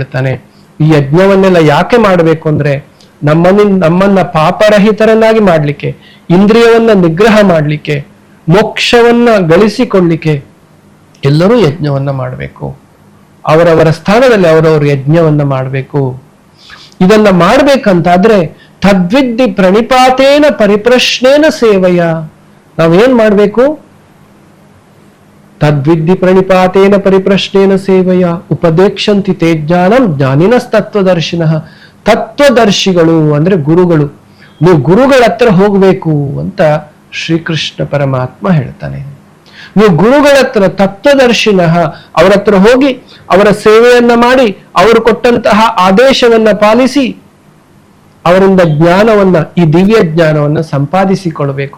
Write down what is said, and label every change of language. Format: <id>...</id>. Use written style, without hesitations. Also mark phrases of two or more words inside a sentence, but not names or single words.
<kn>ಈ ಯಜ್ಞವನ್ನೆಲ್ಲ ಯಾಕೆ ಮಾಡಬೇಕು ಅಂದ್ರೆ ನಮ್ಮನ್ನ ಪಾಪರಹಿತರನ್ನಾಗಿ ಮಾಡ್ಲಿಕ್ಕೆ, ಇಂದ್ರಿಯವನ್ನ ನಿಗ್ರಹ ಮಾಡ್ಲಿಕ್ಕೆ, ಮೋಕ್ಷವನ್ನ ಗಳಿಸಿಕೊಳ್ಳಿಕ್ಕೆ ಎಲ್ಲರೂ ಯಜ್ಞವನ್ನ ಮಾಡಬೇಕು. ಅವರವರ ಸ್ಥಾನದಲ್ಲಿ ಅವರವರು ಯಜ್ಞವನ್ನ ಮಾಡಬೇಕು. ಇದನ್ನ ಮಾಡ್ಬೇಕಂತಾದ್ರೆ</kn> <sa>ತದ್ವಿದ್ಧಿ ಪ್ರಣಿಪಾತೇನ ಪರಿಪ್ರಶ್ನೇನ ಸೇವಯ.</sa> <kn>ನಾವೇನ್ ಮಾಡ್ಬೇಕು?</kn> <sa>ತದ್ವಿದ್ಧಿ ಪ್ರಣಿಪಾತೇನ ಪರಿಪ್ರಶ್ನೇನ ಸೇವಯ ಉಪದೇಕ್ಷಂತಿ ತೇ ಜ್ಞಾನಂ ಜ್ಞಾನಿನಸ್ತತ್ವದರ್ಶಿನಃ.</sa> <kn>ತತ್ವದರ್ಶಿಗಳು ಅಂದ್ರೆ ಗುರುಗಳು. ನೀವು ಗುರುಗಳ ಹತ್ರ ಹೋಗ್ಬೇಕು ಅಂತ ಶ್ರೀಕೃಷ್ಣ ಪರಮಾತ್ಮ ಹೇಳ್ತಾನೆ. ನೀವು ಗುರುಗಳ ಹತ್ರ ತತ್ವದರ್ಶಿನಃ, ಅವರ ಹತ್ರ ಹೋಗಿ ಅವರ ಸೇವೆಯನ್ನ ಮಾಡಿ, ಅವರು ಕೊಟ್ಟಂತಹ ಆದೇಶವನ್ನ ಪಾಲಿಸಿ ಅವರಿಂದ ಜ್ಞಾನವನ್ನ, ಈ ದಿವ್ಯ ಜ್ಞಾನವನ್ನ ಸಂಪಾದಿಸಿಕೊಳ್ಬೇಕು.</kn>